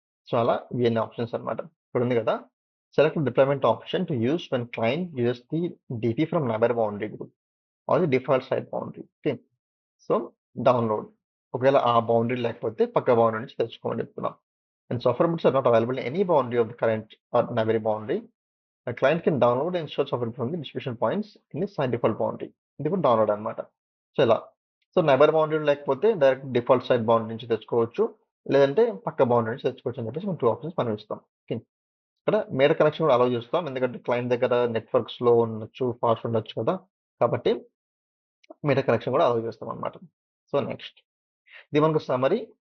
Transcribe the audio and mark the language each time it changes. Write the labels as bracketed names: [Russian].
[Telugu] So అలా ఇవన్నీ options అన్నమాట. ఇక్కడుంది కదా! [English] Select deployment option to use when client uses the DP from neighbour boundary group or the default site boundary. Okay. So download. [Telugu] ఒకవేళ ఆ boundary లేకపోతే పక్క బౌండరీ నుంచి తెచ్చుకోమని చెప్తున్నాం. [English] And software bits are not available in any boundary of the current or neighbour boundary. A client can download and install software from the distribution points in the site default boundary. [Telugu] ఇది కూడా download అనమాట. So ఇలా. So neighbour boundary లేకపోతే direct default site boundary నుంచి తెచ్చుకోవచ్చు. లేదంటే పక్క boundary నుంచి తెచ్చుకోవచ్చు అని చెప్పేసి మనం 2 ఆప్షన్స్ మనం ఇస్తాం. ఓకే. ఇక్కడ మీటర్ కనెక్షన్ కూడా అలౌ చేస్తాం. ఎందుకంటే క్లయింట్ దగ్గర నెట్వర్క్ స్లో ఉండొచ్చు, ఫాస్ట్ ఉండొచ్చు కదా! కాబట్టి మీటర్ కనెక్షన్ కూడా అలౌ చేస్తాం అనమాట. సో నెక్స్ట్ ఇది మనకు సమ్మరీ.